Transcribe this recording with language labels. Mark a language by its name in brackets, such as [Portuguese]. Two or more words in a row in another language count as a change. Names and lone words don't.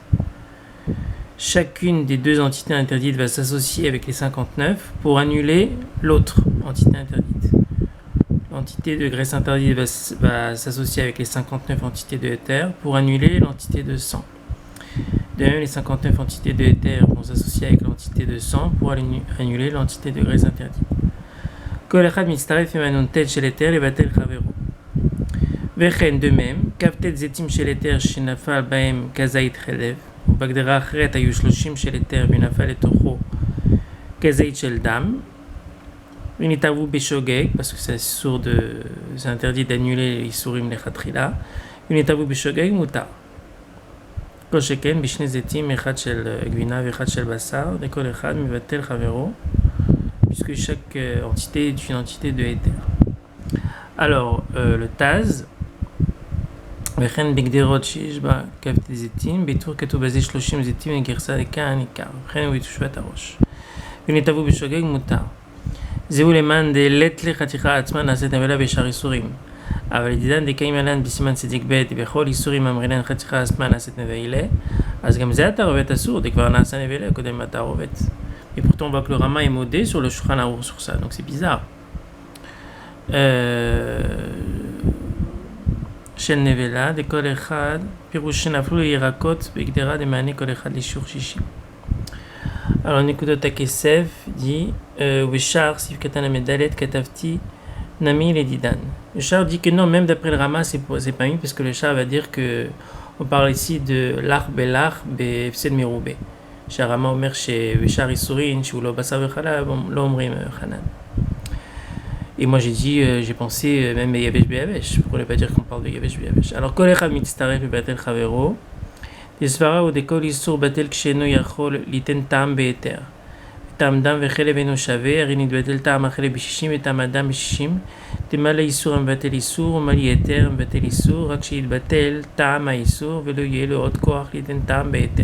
[French] Chacune des 2 entités interdites va s'associer avec les 59 pour annuler l'autre entité interdite. L'entité de graisse interdite va s'associer avec les 59 entités de éther pour annuler l'entité de sang. De même, les 59 entités de éther vont s'associer avec l'entité de sang pour annuler l'entité de graisse interdite. [Hebrew] כל אחד מצטרף עם הנ"ט של היתר לבטל חברו. וכן, [French] de même, [Hebrew] כ"ט זיתים של היתר שנפל בהם כזית חלב, ובהגדרה אחרת היו 30 של היתר ונפל לתוכו כזית של דם, ונתערבו בשוגג, [French] parce que c'est interdit d'annuler les [Hebrew] איסורים לכתחילה, ונתערבו בשוגג מותר. כל שכן בשני זיתים, אחד של גבינה ואחד של בשר, וכל אחד מבטל חברו, [French] puisque chaque entité est une entité de éther. Alors, le Taz, [Hebrew] וכן בגדרות שיש בה כ"ט זיתים, בטור כתוב בזה 30 זיתים וגרסה לכאן עיקר, וכן הוא בתושבת הראש. ונתערבו בשוגג מותר. זהו למען דלת לחתיכה עצמה נעשית נבלה בשאר איסורים. אבל ידידן דקאים עלן בסימן צדיק ב' בכל איסורים אמרינן חתיכה עצמה נעשית נבלה, אז גם זה התערובת אסור, דכבר נעשה נבלה קודם התערובת. [French] Et pourtant on voit que le Rama est modé sur le Shulchan Aruch sur ça, donc c'est bizarre. [Hebrew] של נבלה, דכל אחד, פירוש שנפלו לירקות בגדרה דמענה כל אחד לשיעור 60. Alors נקודות הכסף dit ושאר סעיף קטן המדלת כתבתי נמי לדידן. [French] Le Char dit que non, même d'après le Rama c'est pas mis parce que le Char va dire que on parle ici de [Hebrew] לח בלח בהפסד מרובה. שהרמה אומר שבשאר איסורין שהוא לא בשר וחלב לא אומרים חנן. [French] Et moi j'ai pensé même [Hebrew] יבש ביבש, [French] pourquoi ne pas dire qu'on parle de [Hebrew] יבש ביבש. Alors כל אחד מצטרף לבטל חברו, דסברה הוא דכל איסור בטל כשאינו יכול ליתן טעם בהיתר. טעם דם וחלב אינו שווה, הרי נתבטל טעם החלב ב-60 וטעם הדם ב-60, דמה לאיסור המבטל איסור ומה ליתר המבטל איסור, רק שיתבטל טעם האיסור ולא יהיה לו עוד כוח ליתן טעם בהיתר.